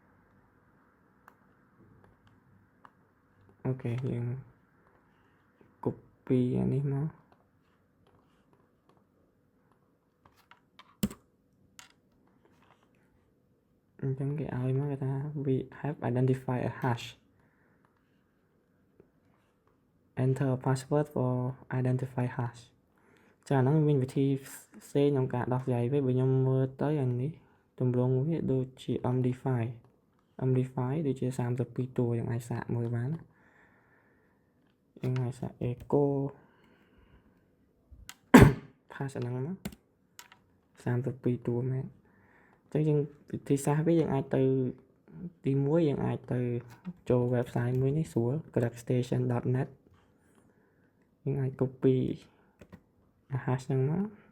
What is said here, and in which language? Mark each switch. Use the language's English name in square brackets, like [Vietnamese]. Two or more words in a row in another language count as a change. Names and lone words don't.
[Khmer] អូខេយើង copy អានេះមកអញ្ចឹងគេឲ្យមកគេថា [English] we have identified a hash enter a password for identify hash [Khmer] ចាហ្នឹងមានវិធីផ្សេងក្នុងការដោះស្រាយវិញបើខ្ញុំមើលទៅអានេះទម្រង់វាដូចជា MD5 ដូចជា32តួយើងអាចសាកមើលបានយើងអាចសាក echo pass អាហ្នឹងមក32តួមែនអញ្ចឹងយើងវិធីសាស្ត្រវាយើងអាចទៅទី1យើងអាចទៅចូល website មួយនេះស្រួល crackstation.net យើងអាច [English] copy hash [Khmer] ហ្នឹងមក